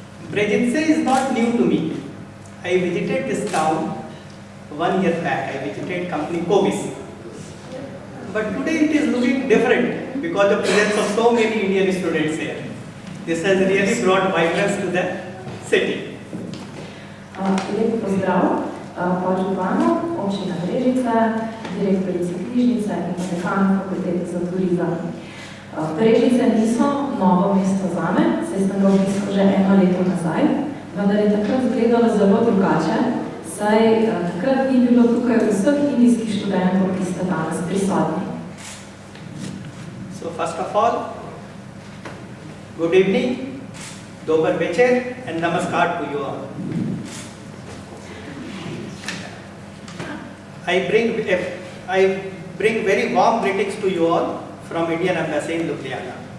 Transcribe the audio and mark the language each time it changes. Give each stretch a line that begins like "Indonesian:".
English: Brežice is not new to me. I visited this town 1 year back. I visited company Covis. But today it is looking different because of the presence of so many Indian students here. This has really brought vibrance to the city.
Slovenian: Lep pozdrav podžupanu občine Brežice, direktorici knjižnice in dekan Fakultete za turizem. Brežice niso novo mesto zame, saj sem ga obiskal že 1 leto nazaj, vendar je takrat izgledalo zelo drugače, saj takrat ni bilo tukaj vseh indijskih študentov, ki ste danes prisotni.
English: So first of all, good evening, dobar večer and namaskar to you all. I bring very warm greetings to you all from Indian Embassy in Ljubljana.